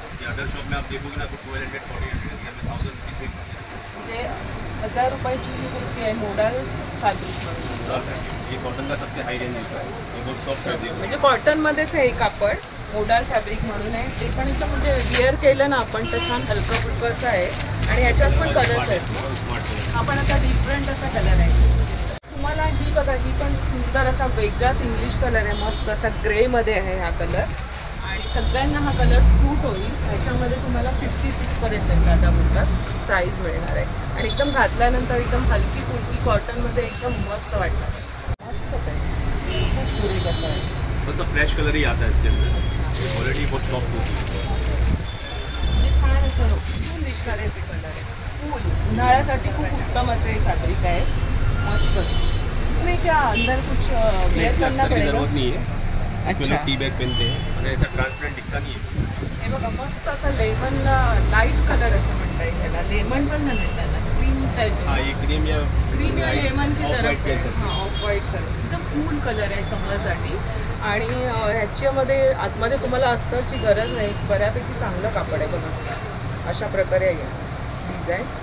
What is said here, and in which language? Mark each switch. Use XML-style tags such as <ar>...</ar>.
<hi>Other shop में आप देखोगे ना तो 1200-1400</hi> <mr>म्हणजे 1000 रुपयाची ही कुर्ती आहे मोडाल फॅब्रिक म्हणून.</mr> <hi>ये कॉटन का सबसे हाई रेंज होता है. ये बहुत सॉफ्ट फैब्रिक,</hi> <mr>म्हणजे कॉटनमध्येच आहे कापड. मोडाल फॅब्रिक म्हणून आहे. ते पण इथं म्हणजे विअर केलं ना आपण तर छान हलकं फुलकं असं आहे. आणि याच्यात पण कलर्स आहेत. आपण आता डिफरंट असा कलर आहे. तुम्हाला ही बघा, ही पण सुंदर असा वेगळाच इंग्लिश कलर आहे. मस्त असा ग्रेमध्ये आहे हा कलर. आणि सगळ्यांना हा कलर सूट होईल. ह्याच्यामध्ये तुम्हाला 56 पर्यंत दादा बोलतात साईज मिळणार आहे. आणि एकदम घातल्यानंतर एकदम हलकी फुलकी कॉटनमध्ये एकदम मस्त वाटणार आहे. मस्तच आहे, खूप सुरेख असायचं.</mr> <hi>बस फ्रेश कलर ही आता है इसके अंदर, क्वालिटी बहुत सॉफ्ट होती है.</hi> <mr>म्हणजे छान असं उठून दिसणारे असे कलर आहे. फुल उन्हाळ्यासाठी खूप उत्तम असे फॅब्रिक आहे. मस्तच.</mr> <hi>इसमें क्या अंदर कुछ वेयर करना पड़ेगा? जरूरत नहीं है. अच्छा, टी बैग पहनते हैं और ऐसा ट्रांसपेरेंट दिखता नहीं है.</hi> <mr>हे बघा मस्त असं लेमन लाईट कलर असं म्हणता येईल त्याला. लेमन पण नाही म्हणतात ना, क्रीम टाईप.</mr> <hi>हाँ, ये क्रीम या लेमन की ऑफ तरफ व्हाइट कह सकते हैं.</hi> <mr>हां, ऑफ व्हाईट कलर एकदम कूल कलर आहे समरसाठी. आणि ह्याच्यामध्ये आतमध्ये तुम्हाला अस्तरची गरज नाही. बऱ्यापैकी चांगलं कापड आहे बघा. अशा प्रकारे आहे डिझाईन.</mr>